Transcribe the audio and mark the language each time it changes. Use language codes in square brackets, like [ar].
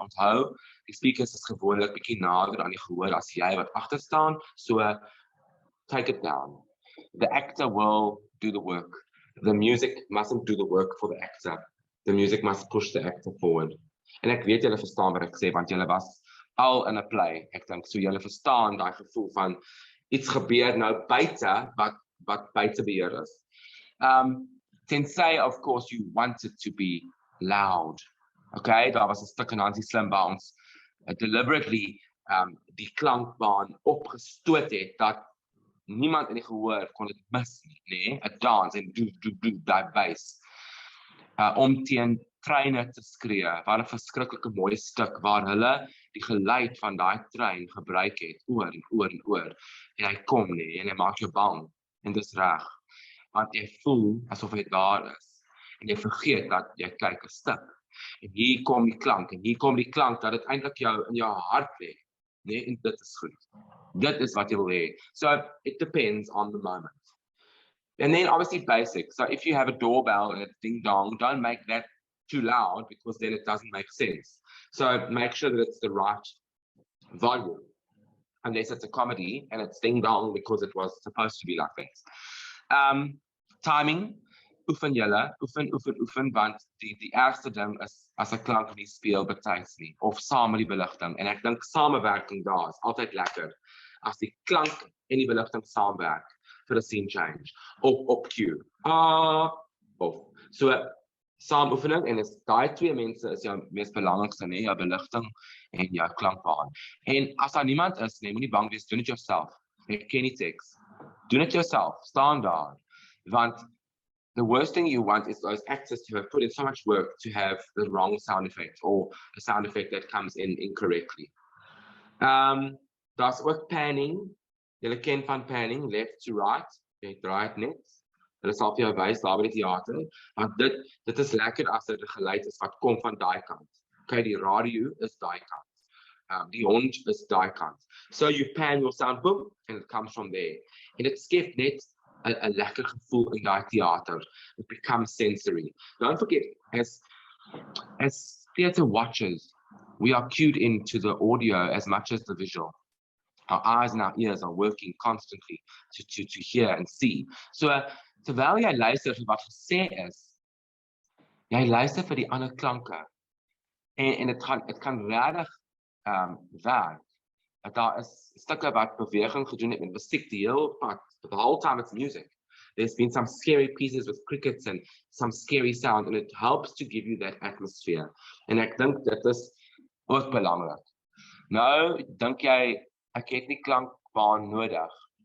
[af] Onthou, die speakers is gewoonlik bietjie nader aan die gehoor as jy wat agter staan, [en] so take it down. The actor will do the work. The music mustn't do the work for the actor. The music must push the actor forward. [af] En ek weet julle verstaan wat ek sê, want julle was al in 'n play, ek dink, so julle verstaan daai gevoel van iets gebeur nou buite wat buite beheer is. [en] Tensy, of course, you want it to be loud. [af] Okay, daar was 'n stuk in Hansie Slim waar ons deliberately die klankbaan opgestoot het, dat niemand in die gehoor kon dit mis nie, 'n dans en daai bass. Om teen treine te skree, waar 'n verskriklike mooi stuk, waar hulle die geluid van daai trein gebruik het, oor en oor en oor, en hy kom nie, en hy maak jou bang, en dis reg. Want jy voel asof hy daar is, en jy vergeet dat jy kyk 'n stuk, en hier kom die klank, dat dit eintlik jou in jou hart lê, en dit is goed. Dit is wat jy wil hê. [en] So it depends on the moment. And then obviously basic. So if you have a doorbell and it's ding dong, don't make that too loud, because then it doesn't make sense. So make sure that it's the right volume, unless it's a comedy and it's ding dong because it was supposed to be like that. [af] Timing, oefen julle, oefen, want die ergste ding is as 'n klank nie speel betyds nie of saam met die beligting, en ek dink samewerking daar is altyd lekker as die klank en die beligting saamwerk vir 'n scene change op cue. Of so saamoefening, en is daai twee mense is jou mees belangrikste, nee, jou beligting en jou klankbaan. En as daar niemand is, nee, moenie bang wees, doen dit yourself. Ek ken die teks. Doen dit yourself, staan daar. [en] Want the worst thing you want is those actors to have put in so much work to have the wrong sound effect or a sound effect that comes in incorrectly. [af] Daar's ook panning. Julle ken van panning, [en] left to right. [af] Jy draai dit net. Hulle sal vir jou wys daar by die teater, want dit is lekker as dit 'n geluid is wat kom van daai kant. Okay, die radio is daai kant. Die hond is daai kant. [en] So you pan your sound, boom, and it comes from there. [af] En dit skep net 'n lekker gevoel in daai teater. [en] It becomes sensory. Don't forget, as theater watchers, we are cued into the audio as much as the visual. Our eyes and our ears are working constantly to hear and see. [af] So terwyl jy luister vir wat gesê is, jy luister vir die ander klanke. En dit kan regtig werk. Daar is stukke wat beweging gedoen het met musiek die heel pad. [en] The whole time it's music. There's been some scary pieces with crickets and some scary sound, and it helps to give you that atmosphere. [af] En ek dink dit is ook belangrik. Nou, dink jy, ek het nie klankbaan nodig.